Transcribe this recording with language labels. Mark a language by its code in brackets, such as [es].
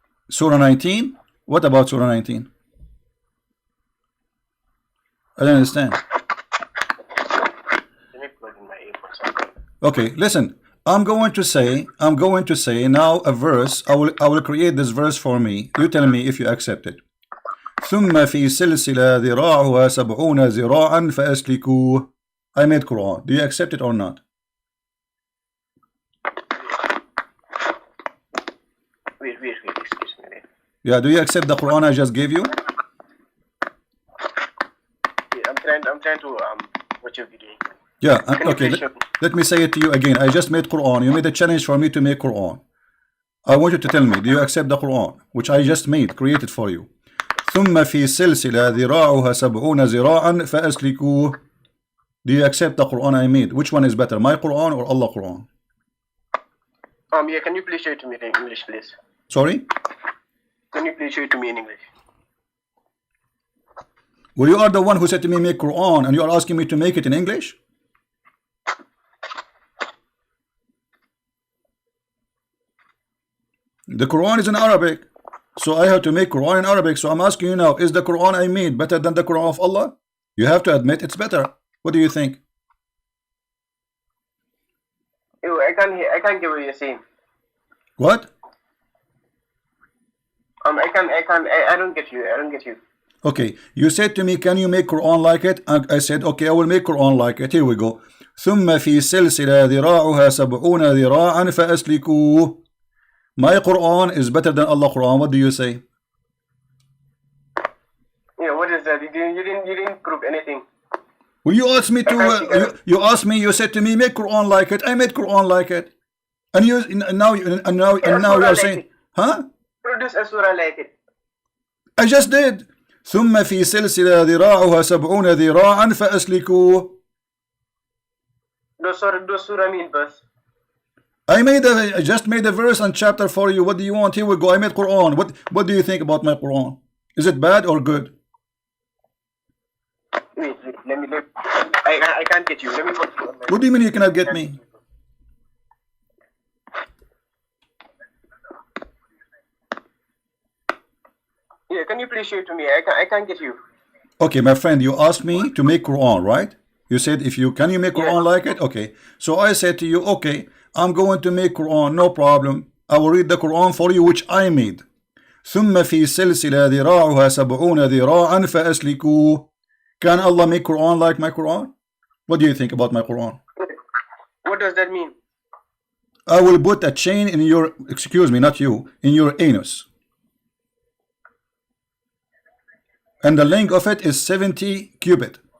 [en] Surah 19? What about Surah 19? I don't understand. Let me plug in my earphones. Okay, listen. I'm going to say now a verse. I will create this verse for me. You tell me if you accept it. [ar] ثم في سلسلة ذراعها 70 ذراعا فأسلكوه. [en] I made Quran. Do you accept it or not? Wait, excuse me. Yeah, do you accept the Quran I just gave you? Yeah, I'm trying to watch your video. Yeah, okay. Let me say it to you again. I just made Quran. You made a challenge for me to make Quran. I want you to tell me, do you accept the Quran which I just created for you? [ar] ثم في سلسلة ذراعها 70 ذراعا فأسلكوه. [en] Do you accept the Quran I made? Which one is better, my Quran or Allah Quran? Yeah, can you please show it to me in English, please? Sorry? Can you please show it to me in English? Well, you are the one who said to me make Quran and you are asking me to make it in English? The Quran is in Arabic. So I have to make Quran in Arabic. So I'm asking you now, is the Quran I made better than the Quran of Allah? You have to admit it's better. What do you think? Ew, I can't get what you're saying. What? I don't get you. Okay, you said to me, can you make Quran like it? I said, okay, I will make Quran like it. Here we go. [ar] ثم في سلسلة ذراعها 70 ذراعا فأسلكوه. [en] My Quran is better than Allah Quran. What do you say? Yeah, what is that? You didn't prove anything. Well, you asked me to. You said to me, make Quran like it. I made Quran like it, and now you are saying, huh? Produce a surah like it. I just did. [ar] ثم في سلسلة ذراعها 70 ذراعا فأسلكوه. [en] Those surah mean verse. I just made a verse and chapter for you. What do you want? Here we go. I made Quran. What do you think about my Quran? Is it bad or good? Wait, I can't get you. Let me go to you. What do you mean you cannot get me? Yeah, can you please show it to me? I can't get you. Okay, my friend, you asked me to make Quran, right? You said can you make Quran like it? Okay. So I said to you, okay, I'm going to make Quran, no problem. I will read the Quran for you, which I made. [ar] ثم في سلسلة ذراعها 70 ذراعا فأسلكوه. [en] Can Allah make Quran like my Quran? What do you think about my Quran? What does that mean? I will put a chain in your, excuse me, not you, in your anus. And the length of it is 70 cubit.